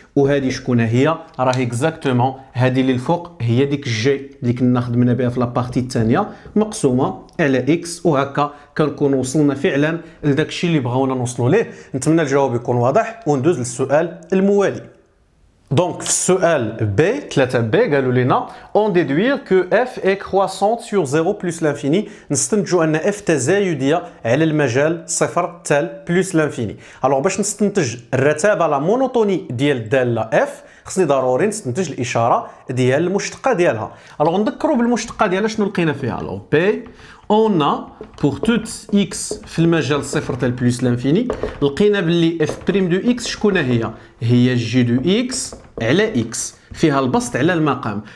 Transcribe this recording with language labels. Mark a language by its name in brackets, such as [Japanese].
[Arabic] وهذه شكون هي؟ راه اكزاكتومون هذه اللي الفوق هي ديك الجي اللي كنا خدمنا بها في لابارتي الثانيه مقسومه على اكس، وهكا كنكون وصلنا فعلا لداك الشيء اللي بغاونا نوصلوا ليه. نتمنى الجواب يكون واضح وندوز للسؤال الموالي. [French] Donc, [Arabic] السؤال B 3B قالوا لنا [French] on déduire que f est croissante sur 0 plus l'infini. [Arabic] نستنتجوا ان f تزايديه على المجال صفر تال بلس لانفيني. الوغ باش نستنتج الرتابه لا مونوتوني ديال الداله f خصني ضروري نستنتج الاشاره ديال المشتقه ديالها. الوغ نذكروا بالمشتقه ديالها شنو لقينا فيها. الوغ B [French] on a pour tout x [Arabic] في المجال صفر تال بلس لانفيني لقينا باللي f بريم دو x شكون هي جي دو x على اكس فيها البسط على المقام.